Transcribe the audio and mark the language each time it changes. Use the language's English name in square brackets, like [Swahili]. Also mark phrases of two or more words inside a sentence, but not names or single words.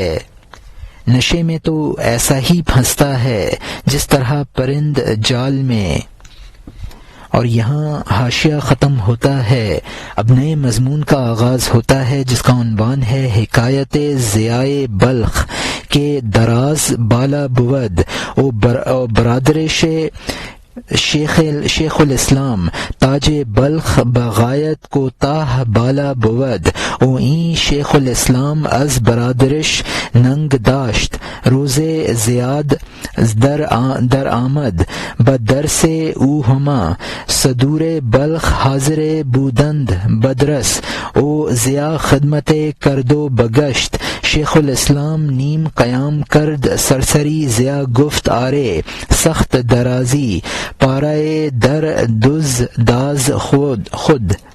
[Urdu] نشے میں تو ایسا ہی پھنستا ہے جس طرح پرند جال میں۔ اور یہاں حاشیہ ختم ہوتا ہے، اب نئے مضمون کا آغاز ہوتا ہے جس کا عنوان ہے [Persian] حکایت ضیاء بلخ کے دراز بالا بود او برادر شیخ الاسلام تاج بلخ بغایت کو تاہ بالا بود او این شیخ الاسلام از برادرش ننگ داشت روز زیاد در آمد بدرس او ہما صدور بلخ حاضر بودند بدرس او ضیاء خدمت کرد و بگشت شیخ الاسلام نیم قیام کرد سرسری ضیاء گفت آرے سخت درازی پارائے در دز داز خود